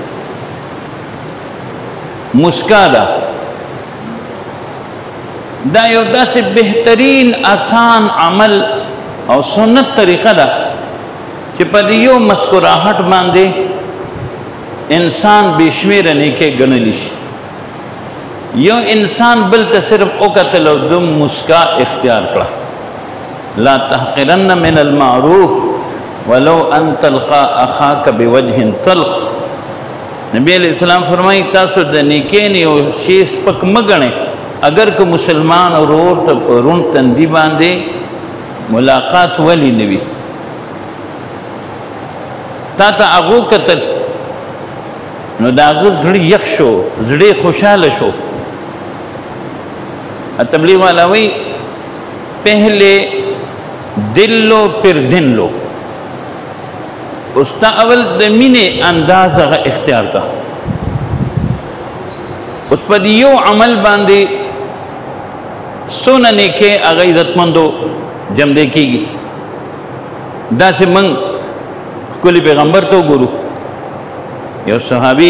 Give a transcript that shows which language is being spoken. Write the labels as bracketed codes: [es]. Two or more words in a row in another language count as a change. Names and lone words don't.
[ps] مسکا ده دا یو داسې بهترین آسان عمل او سنت طریقه ده چې په دې یو مسکراهټ باندې انسان بېشمېره نیکۍ ګڼلی شي یو انسان بل ته صرف وکتل او د مسکا اختیار کړه [ar] لا تحقرن من المعروف ولو ان تلقى اخاك بوجه طلق [ps] نبی علیہ السلام فرمائی تاسو د نیکۍ نه یو شی سپک مه ګڼئ اگر که مسلمان ورور ته په روڼ تندي باندې ملاقات ولې نه وي تا ته هغو کتل نو د هغه زړه یخ شو زړه خوشحاله شو تبلیغ والا وایي [ur] پہلے دل لو پھر دن لو [ps] اس تا اول د مینې انداز هغه اختیار کا اوس په دې یو عمل باندې څونه نیکۍ هغه عزتمندو جمدی کیږي داسې موږ ښکلي پیغمبر ته وګورو یو صحابي